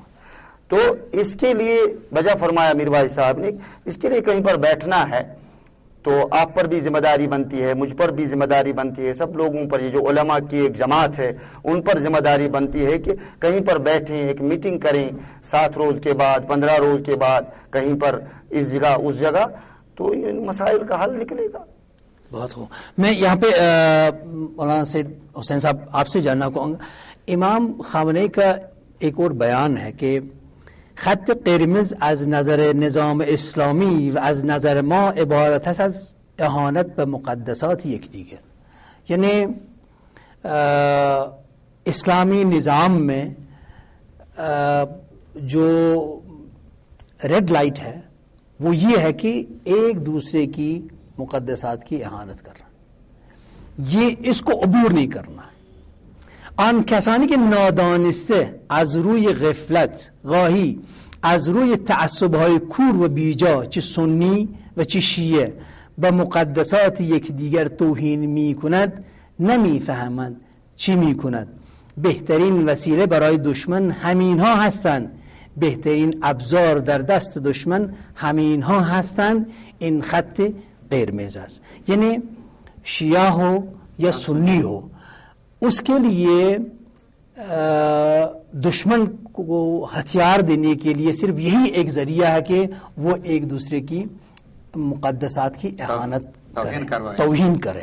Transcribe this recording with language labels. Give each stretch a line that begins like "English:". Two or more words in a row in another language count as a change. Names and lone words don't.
Urdu: تو اس کے لیے وجہ فرمایا میر بھائی صاحب نے، اس کے لیے کہیں پر بیٹھنا ہے تو آپ پر بھی ذمہ داری بنتی ہے، مجھ پر بھی ذمہ داری بنتی ہے، سب لوگوں پر، یہ جو علماء کی ایک جماعت ہے ان پر ذمہ داری بنتی ہے کہ کہیں پر بیٹھیں، ایک میٹنگ کریں 7 روز کے بعد، 15 روز کے بعد، کہیں پر اس جگہ اس جگہ، تو ان مسائل کا حل نکلے گا۔ بہت خوب۔ میں یہاں پہ مولانا سید حسین صاحب آپ سے جاننا چاہوں گا، امام خامنہئی کا ایک اور بیان ہے کہ
Persian: خط قرمز از نظر نظام اسلامی و از نظر ما عبارت است از اهانت به مقدسات یکدیگر،
Urdu: یعنی اسلامی نظام میں جو ریڈ لائٹ ہے وہ یہ ہے کہ ایک دوسرے کی مقدسات کی اہانت کر رہا، یہ اس کو عبور نہیں کرنا۔
Persian: آن کسانی که نادانسته از روی غفلت گاهی از روی تعصب‌های کور و بیجا چه سنی و چه شیعه به مقدسات یکدیگر توهین می‌کند نمی‌فهمند چی می‌کند. بهترین وسیله برای دشمن همینها هستند، بهترین ابزار در دست دشمن همینها هستند. این خط قرمز است،
Urdu: یعنی شیعہ ہو یا سنی ہو، اس کے لیے دشمن کو ہتھیار دینے کے لیے صرف یہی ایک ذریعہ ہے کہ وہ ایک دوسرے کی مقدسات کی اہانت کرے، توہین کرے۔